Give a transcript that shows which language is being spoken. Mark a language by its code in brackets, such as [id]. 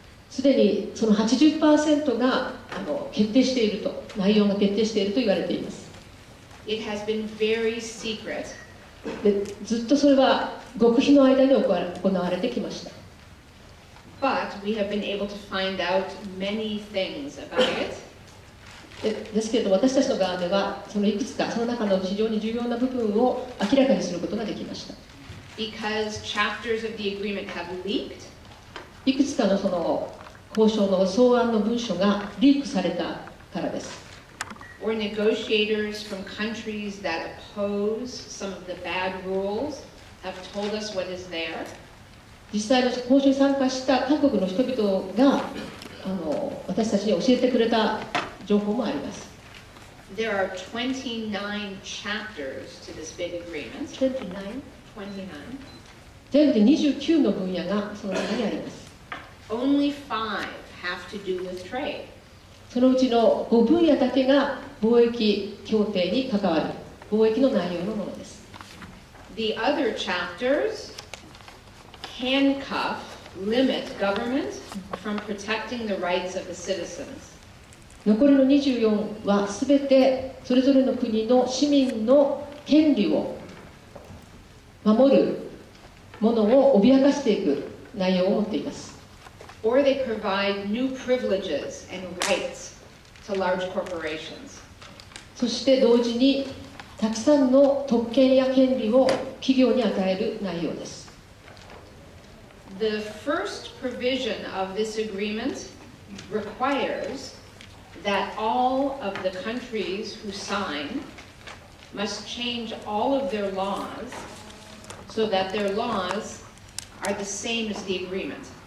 [ja] すでにその 80% が決定していると、内容が決定していると言われています。 [en] It has been very secret. [ja] でずっとそれは極秘の間に行われてきました。 [en] But we have been able to find out many things about it. [ja] ですけれど私たちの側ではそのいくつかその中の非常に重要な部分を明らかにすることができました。 [en] Because chapters of the agreement have leaked. [ja] いくつかのその交渉の草案の文書がリークされたからです。 [en] Or negotiators from countries that oppose some of the bad rules have told us what is there. [ja] 実際の交渉に参加した各国の人々が私たちに教えてくれた情報もあります。 [en] There are 29 chapters to this big agreement. 29? 29. [ja] 全部で29の分野がその中にあります。 [en] Only 5 have to do with trade. [ja] そのうちの5分野だけが貿易協定に関わる貿易の内容のものです。 [en] The other chapters handcuff, limit government from protecting the rights of the citizens. [ja] 残りの24はすべてそれぞれの国の市民の権利を守るものを脅かしていく内容を持っています。 [en] Or they provide new privileges and rights to large corporations. [ja] そして同時にたくさんの特権や権利を企業に与える内容です。 [en] The first provision of this agreement requires that all of the countries who sign must change all of their laws so that their laws are the same as the agreement.